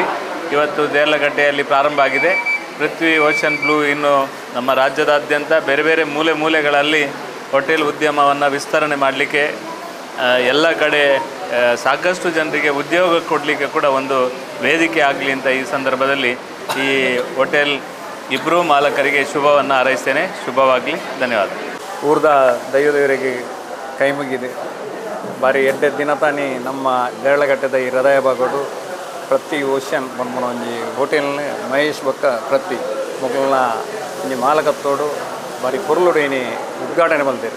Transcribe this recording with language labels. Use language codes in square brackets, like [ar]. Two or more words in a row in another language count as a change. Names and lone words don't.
[kn] ಇವತ್ತು ದೇರ್ಲಗಟ್ಟೆಯಲ್ಲಿ ಪ್ರಾರಂಭ ಆಗಿದೆ. ಪೃಥ್ವಿ ಓಷನ್ ಬ್ಲೂ ಇನ್ನು ನಮ್ಮ ರಾಜ್ಯದಾದ್ಯಂತ ಬೇರೆ ಬೇರೆ ಮೂಲೆಗಳಲ್ಲಿ ಹೋಟೆಲ್ ಉದ್ಯಮವನ್ನು ವಿಸ್ತರಣೆ ಮಾಡಲಿಕ್ಕೆ ಎಲ್ಲ ಕಡೆ ಸಾಕಷ್ಟು ಜನರಿಗೆ ಉದ್ಯೋಗ ಕೊಡಲಿಕ್ಕೆ ಕೂಡ ಒಂದು ವೇದಿಕೆ ಆಗಲಿ ಅಂತ ಈ ಸಂದರ್ಭದಲ್ಲಿ ಈ ಹೋಟೆಲ್ ಇಬ್ಬರೂ ಮಾಲಕರಿಗೆ ಶುಭವನ್ನು ಹಾರೈಸ್ತೇನೆ. ಶುಭವಾಗಲಿ. ಧನ್ಯವಾದ. ಊರ್ದ ದೈವದೇವರಿಗೆ ಕೈ ಮುಗಿದೆ. [tcy] ಬಾರಿ ಎಡ್ಡೆ ದಿನ ತಾನಿ ನಮ್ಮ ದೇರಳಗಟ್ಟೆದ ಈ ಹೃದಯ ಭಾಗಡು ಪ್ರತಿ ಓಷನ್ ಬಂದ್ಮನ ಒಂಜಿ ಹೋಟೆಲ್ನ ಮಹೇಶ್ ಬೊಕ್ಕ ಪ್ರತಿ ಮೊಗಲ್ನ ಒಂಜಿ ಮಾಲಕತ್ತೋಡು ಬಾರಿ ಪೊರ್ಲುಡು ಏನಿ ಉದ್ಘಾಟನೆ ಮಲ್ತೇರು.